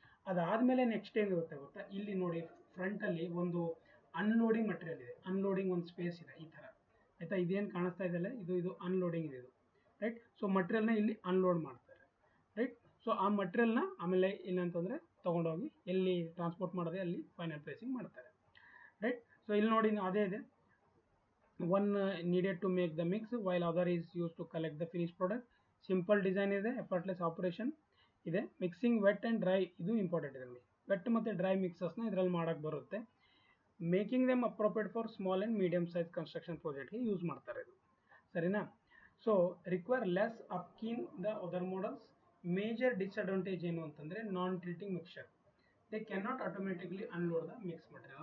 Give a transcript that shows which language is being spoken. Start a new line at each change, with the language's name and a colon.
Kannada: ಅದಾದಮೇಲೆ ನೆಕ್ಸ್ಟ್ ಏನಿರುತ್ತೆ ಗೊತ್ತಾ, ಇಲ್ಲಿ ನೋಡಿ ಫ್ರಂಟಲ್ಲಿ ಒಂದು ಅನ್ಲೋಡಿಂಗ್ ಮಟೀರಿಯಲ್ ಇದೆ, ಅನ್ಲೋಡಿಂಗ್ ಒಂದು ಸ್ಪೇಸ್ ಇದೆ ಈ ಥರ, ಆಯಿತಾ. ಇದೇನು ಕಾಣಿಸ್ತಾ ಇದೆಯಲ್ಲ, ಇದು ಅನ್ಲೋಡಿಂಗ್ ಇದೆ, ರೈಟ್. ಸೊ ಮಟೀರಿಯಲ್ನ ಇಲ್ಲಿ ಅನ್ಲೋಡ್ ಮಾಡ್ತಾರೆ, ರೈಟ್. ಸೊ ಆ ಮಟೀರಿಯಲ್ನ ಆಮೇಲೆ ಏನಂತಂದರೆ ತೊಗೊಂಡೋಗಿ ಎಲ್ಲಿ ಟ್ರಾನ್ಸ್ಪೋರ್ಟ್ ಮಾಡೋದೇ ಅಲ್ಲಿ ಫೈನಲ್ ಪ್ಲೇಸಿಂಗ್ ಮಾಡ್ತಾರೆ, ರೈಟ್. ಸೊ ಇಲ್ಲಿ ನೋಡಿ ಅದೇ ಇದೆ,
English: one needed to make the mix while other is used to collect the finished product.
Kannada: Simple design ಇದೆ, ಎಫರ್ಟ್ಲೆಸ್ ಆಪರೇಷನ್ ಇದೆ. ಮಿಕ್ಸಿಂಗ್ ವೆಟ್ ಆ್ಯಂಡ್ ಡ್ರೈ ಇದು ಇಂಪಾರ್ಟೆಂಟ್ ಇದೆ ನೋಡಿ, ವೆಟ್ ಮತ್ತು ಡ್ರೈ ಮಿಕ್ಸಸ್ನ ಇದರಲ್ಲಿ ಮಾಡೋಕ್ಕೆ ಬರುತ್ತೆ.
English: making them appropriate for small and medium size construction ಪ್ರಾಜೆಕ್ಟ್ಗೆ
Kannada: use ಮಾಡ್ತಾರೆ ಇದು, ಸರಿನಾ.
English: So require less upkeep the other models. Major disadvantage
Kannada: ಏನು ಅಂತಂದರೆ
English: Non tilting mixer, they cannot automatically unload the mix material.